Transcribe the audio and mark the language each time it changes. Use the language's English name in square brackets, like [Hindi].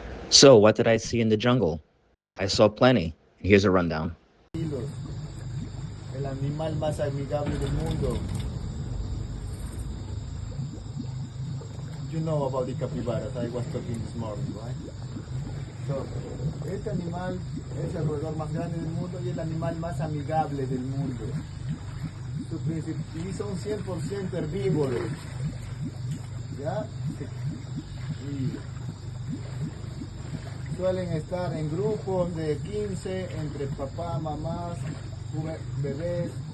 [English] So, what did I see in the jungle? I saw plenty. Here's a rundown. [Spanish] El animal más amigable del mundo. [English] You know about the capybaras, I was talking this morning, right? [Spanish] So, este animal es el roedor más grande del mundo y el animal más amigable del mundo. Y son 100% herbívoros. ¿Ya? Y suelen estar en grupos de 15 entre papá, mamás, bebés.